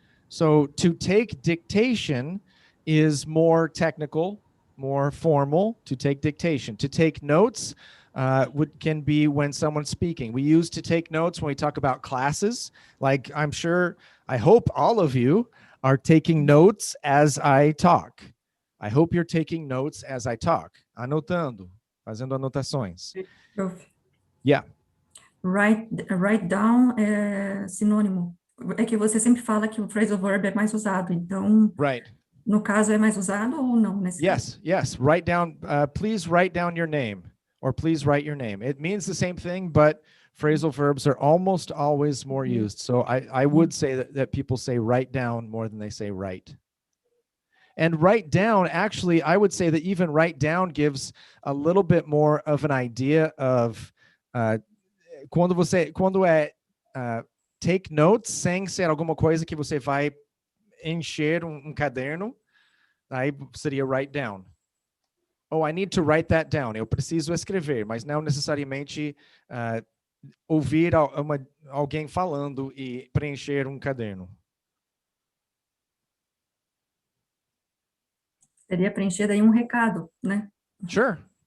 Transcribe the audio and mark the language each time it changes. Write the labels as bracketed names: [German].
[English] So to take dictation is more technical, more formal. To take dictation. To take notes can be when someone's speaking. We use to take notes when we talk about classes. Like I hope all of you are taking notes as I talk. I hope you're taking notes as I talk. [Portuguese] Anotando, fazendo anotações. Prof. [English] Yeah. [Portuguese] Write down é sinônimo. É que você sempre fala que o phrasal verb é mais usado, então, [English] right. [Portuguese] No caso, é mais usado ou não? Nesse caso? [English] Yes. Write down, please write down your name, or please write your name. It means the same thing, but phrasal verbs are almost always more used. So I would say that people say write down more than they say write. And write down, actually, I would say that even write down gives a little bit more of an idea of [Portuguese] quando é take notes sem ser alguma coisa que você vai encher caderno, aí seria [English] write down. Oh, I need to write that down. [Portuguese] Eu preciso escrever, mas não necessariamente ouvir alguém falando e preencher caderno. Seria preencher aí recado, né? [English] Sure.